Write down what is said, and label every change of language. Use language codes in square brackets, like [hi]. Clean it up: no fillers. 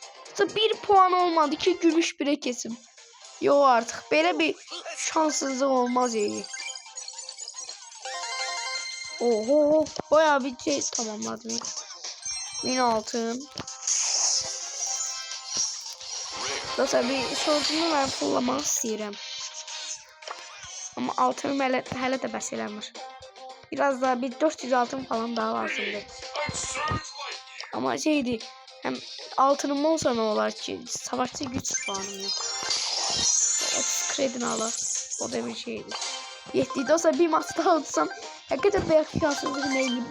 [tr] Mesela 1 puan olmadı ki gümüş bire kesim. Yo artık böyle bir şanssızlık olmaz yani. Oho, bayağı bir şey tamamladım. 1000 altın. Dostlar bir şortumu ben fullamak istedim. [az] Ama altınım hele de bəs eləmir. [tr] Biraz daha bir 400 altın falan daha lazımdı. Ama şeydi, hem altınım olsa ne olar ki, savaşçı güç puanım yok. 30 kredini alır. O da bir şeydi. Yetti. Dostlar bir maç daha atsam hakikaten belki şanssızlık neydi?